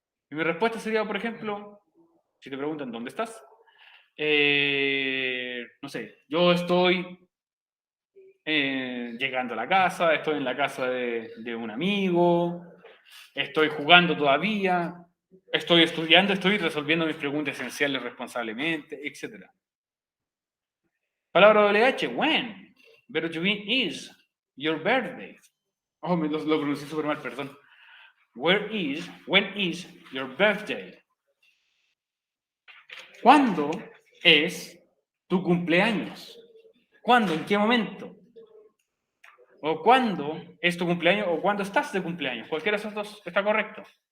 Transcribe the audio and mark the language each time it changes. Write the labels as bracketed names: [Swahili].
[Spanish] Y mi respuesta sería, por ejemplo, si te preguntan dónde estás, no sé, yo estoy llegando a la casa, estoy en la casa de un amigo, estoy jugando todavía, estoy estudiando, estoy resolviendo mis preguntas esenciales responsablemente, etc. Palabra WH, when. [English] Verbo to be is your birthday. [Spanish] Oh, lo pronuncié súper mal, perdón. [English] When is your birthday? [Spanish] ¿Cuándo es tu cumpleaños? ¿Cuándo? ¿En qué momento? O cuándo es tu cumpleaños o cuándo estás de cumpleaños. Cualquiera de esos dos está correcto.